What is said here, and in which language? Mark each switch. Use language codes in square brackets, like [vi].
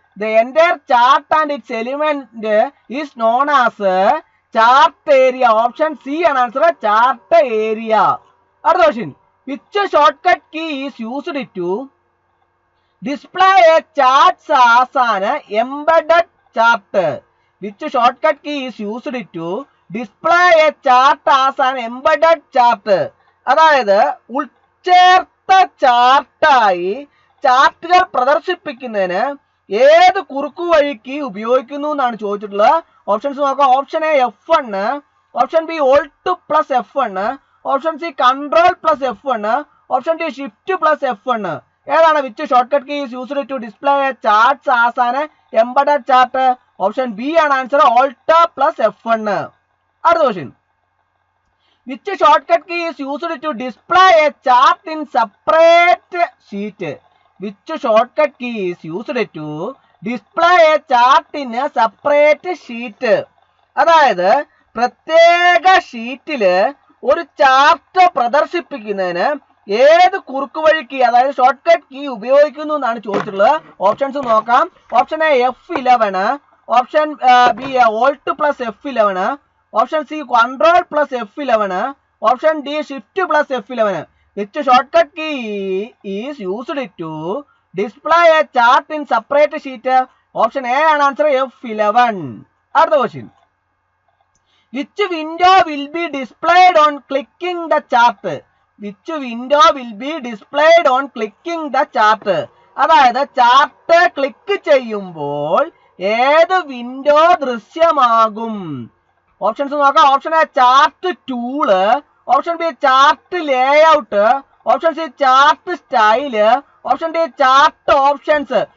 [en] The entire chart and its element is known as chart area. [ml] Option C ആണ് answer, chart area. അടുത്ത question, [en] which shortcut key is used to display a chart as an embedded chart? Which shortcut key is used to display a chart as an embedded chart? [ml] അതായത് ഉൾച്ചേർത്ത ചാർട്ടായി ചാർട്ടുകൾ പ്രദർശിപ്പിക്കുന്നതിന് ഏത് കുറുക്കു വഴിക്ക് ഉപയോഗിക്കുന്നു എന്നാണ് ചോദിച്ചിട്ടുള്ളത്. ഓപ്ഷൻസ് നോക്കാം. Option A F1, option B Alt plus F1, option C Control plus F1, option D Shift plus F1. ഏതാണ് [en] Which short cut key is used to display charts as an embedded chart? [ml] Option B ആണ് answer, Alt plus F1. അടുത്ത question, [en] which shortcut key is used to display a chart in separate sheet? Which shortcut key is used to display a chart in a separate sheet? [ml] അതായത് പ്രത്യേക ഷീറ്റില് ഒരു chart പ്രദർശിപ്പിക്കുന്നതിന് ഏത് കുറുക്കു വഴി key അതായത് short cut key ഉപയോഗിക്കുന്നു എന്നാണ് ചോദിച്ചിട്ടുള്ളത്. Options നോക്കാം. Option A F11, option B Alt plus F11, option C Control plus F11, option D Shift plus F11. [en] Which shortcut key is used to display a chart in separate sheet? [ml] Option A ആണ് answer, F11. അടുത്ത question, [en] which window will be displayed on clicking the chart? Which window will be displayed on clicking the chart? [ml] അതായത് chart click ചെയ്യുമ്പോൾ ഏത് window ദൃശ്യമാകും? Options നോക്കാം. Option A chart tool, option B chart layout, option C chart style, option D chart options.